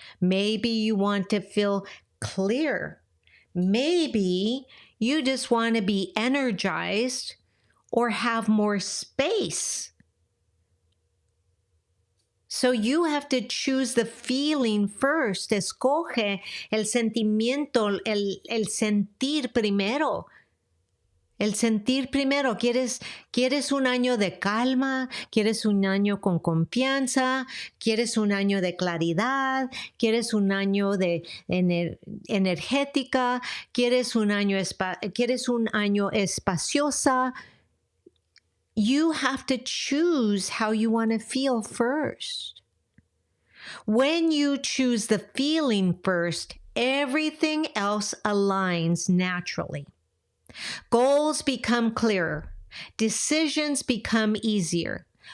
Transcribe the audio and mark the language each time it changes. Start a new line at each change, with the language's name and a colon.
English: Maybe you want to feel clear. Maybe you just want to be energized or have more space. So you have to choose the feeling first.
Spanish: Escoge el sentimiento, el sentir primero. El sentir primero. ¿Quieres un año de calma? ¿Quieres un año con confianza? ¿Quieres un año de claridad? ¿Quieres un año de energética? ¿Quieres un año espaciosa?
English: You have to choose how you want to feel first. When you choose the feeling first, everything else aligns naturally. Goals become clearer. Decisions become easier.